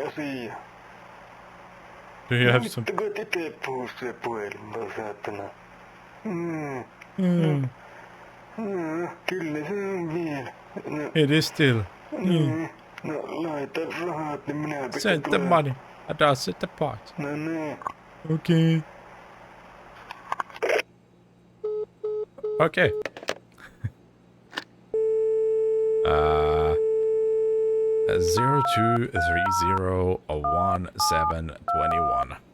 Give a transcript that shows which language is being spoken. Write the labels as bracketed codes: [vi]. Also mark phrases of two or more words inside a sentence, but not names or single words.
[fi] Asia. [en] Do you have some? [fi] Kun itse puhuu se puhelimella, saatana. Kyllä se on vielä. [en] It is still. [fi] No laita rahat, niin minä [en] Send the money. And I'll set the part. [fi] No niin. [en] Okay. Okay. 02301721.